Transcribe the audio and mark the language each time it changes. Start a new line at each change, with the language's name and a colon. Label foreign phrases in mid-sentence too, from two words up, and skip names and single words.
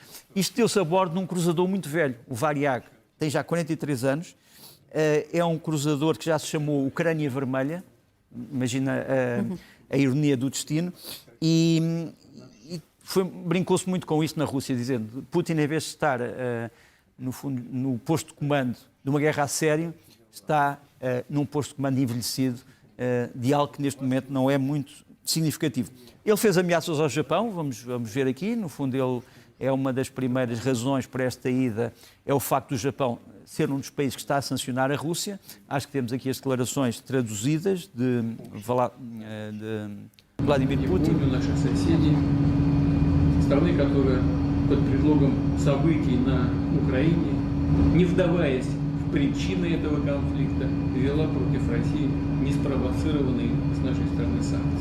Portuguese: Isto deu-se a bordo de um cruzador muito velho, o Variag, tem já 43 anos, é um cruzador que já se chamou Ucrânia Vermelha, imagina a ironia do destino, e brincou-se muito com isso na Rússia, dizendo que Putin, em vez de estar, no fundo, no posto de comando de uma guerra a sério, está num posto de comando envelhecido de algo que neste momento não é muito significativo. Ele fez ameaças ao Japão, vamos ver aqui, no fundo ele é uma das primeiras razões para esta ida, é o facto do Japão ser um dos países que está a sancionar a Rússia. Acho que temos aqui as declarações traduzidas de Владимир Путин.
Russian: Наших соседей, страны, которая под предлогом событий на Украине, не вдаваясь в причины этого конфликта, ввела против России неспровоцированные с нашей стороны санкции.